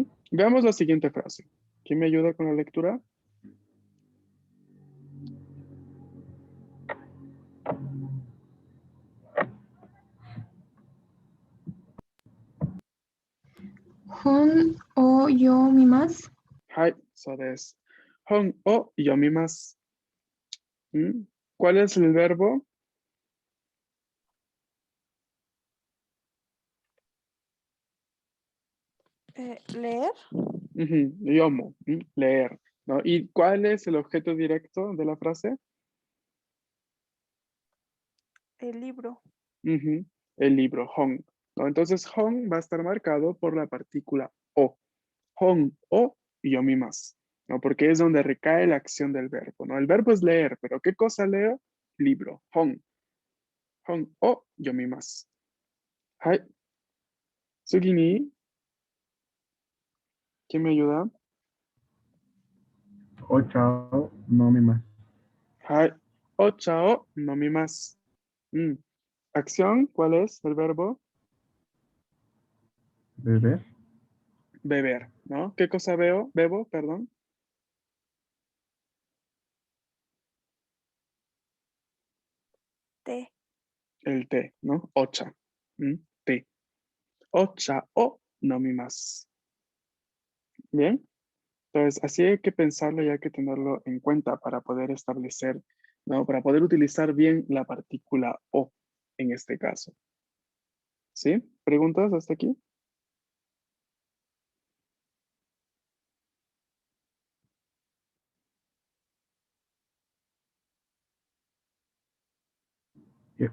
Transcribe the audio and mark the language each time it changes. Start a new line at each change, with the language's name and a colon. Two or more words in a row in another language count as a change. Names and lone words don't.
Spanish: Veamos la siguiente frase. ¿Quién me ayuda con la lectura?
Japanese: 本を読みます. はい、そうです. 本を読みます.
Spanish: ¿Mm? ¿Cuál es el verbo? Leer. Ujú, yomo, leer, ¿no? ¿Y cuál es el objeto directo de la frase? El libro. Ujú, el libro, hon, ¿no? Entonces, hon va a estar marcado por la partícula o.
Japanese: 本を読みます, ¿no?
Spanish: Porque es donde recae la acción del verbo, ¿no? El verbo es leer, pero ¿qué cosa leo? Libro, hon.
Japanese: 本を読みます. はい。次に,
Spanish: ¿quién me ayuda?
Japanese: お茶のみます. はい。お茶を飲みます. Mm.
Spanish: Acción, ¿cuál es el verbo? Beber. Beber, ¿no? ¿Qué cosa veo? Bebo, perdón. Té. El té, ¿no? Ocha. Té.
Japanese: お茶を飲みます.
Spanish: Bien. Entonces, así hay que pensarlo y hay que tenerlo en cuenta para poder establecer, ¿no? Para poder utilizar bien la partícula o en este caso. ¿Sí? ¿Preguntas hasta aquí? Yeah.